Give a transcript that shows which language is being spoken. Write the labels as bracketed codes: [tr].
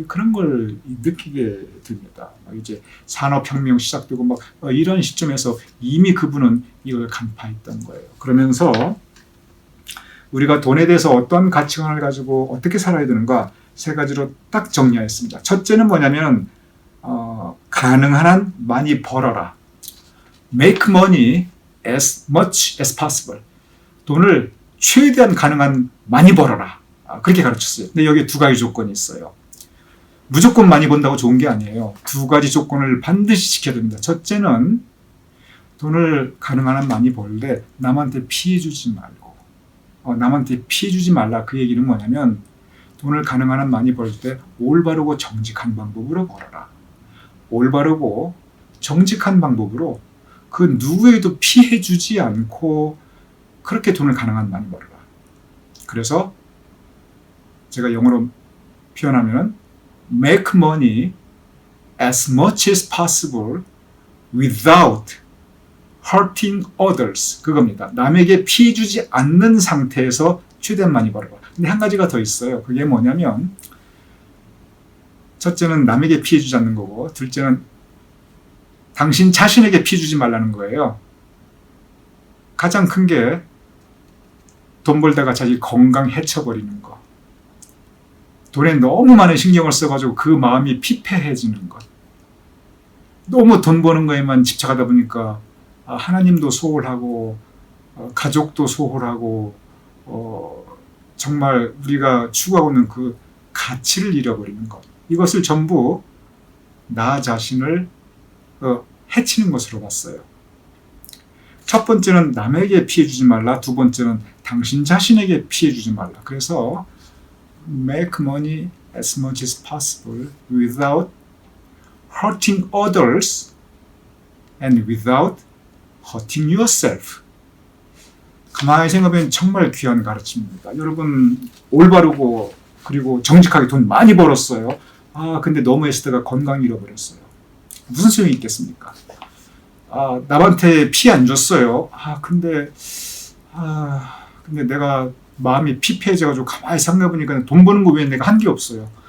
[ko] 그런 걸 느끼게 됩니다. 이제 산업혁명 시작되고 막 이런 시점에서 이미 그분은 이걸 간파했던 거예요. 그러면서 우리가 돈에 대해서 어떤 가치관을 가지고 어떻게 살아야 되는가, 세 가지로 딱 정리하였습니다. 첫째는 뭐냐면 가능한 한 많이 벌어라. [en] Make money as much as possible. [ko] 돈을 최대한 가능한 많이 벌어라. 그렇게 가르쳤어요. 근데 여기에 두 가지 조건이 있어요. 무조건 많이 번다고 좋은 게 아니에요. 두 가지 조건을 반드시 지켜야 됩니다. 첫째는 돈을 가능한 한 많이 벌되 남한테 피해 주지 말고, 남한테 피해 주지 말라. 그 얘기는 뭐냐면, 돈을 가능한 한 많이 벌 때 올바르고 정직한 방법으로 벌어라. 올바르고 정직한 방법으로 그 누구에도 피해 주지 않고 그렇게 돈을 가능한 한 많이 벌어라. 그래서 제가 영어로 표현하면 [en] make money as much as possible without hurting others. [ko] 그겁니다. 남에게 피해 주지 않는 상태에서 최대한 많이 벌어라. 근데 한 가지가 더 있어요. 그게 뭐냐면, 첫째는 남에게 피해 주지 않는 거고, 둘째는 당신 자신에게 피해 주지 말라는 거예요. 가장 큰 게 돈 벌다가 자기 건강 해쳐버리는 거. 돈에 너무 많은 신경을 써가지고 그 마음이 피폐해지는 것. 너무 돈 버는 거에만 집착하다 보니까 하나님도 소홀하고 가족도 소홀하고 정말 우리가 추구하고 있는 그 가치를 잃어버리는 것. 이것을 전부 나 자신을 해치는 것으로 봤어요. 첫 번째는 남에게 피해 주지 말라. 두 번째는 당신 자신에게 피해 주지 말라. 그래서 [en] make money as much as possible without hurting others and without hurting yourself. [ko] 가만히 생각하면 정말 귀한 가르침입니다. 여러분, 올바르고 그리고 정직하게 돈 많이 벌었어요. 근데 너무 애쓰다가 건강 잃어버렸어요. 무슨 소용이 있겠습니까? 남한테 피해 안 줬어요. 근데 내가 마음이 피폐해져가지고 가만히 생각해보니까 돈 버는 거 외에 내가 한 게 없어요.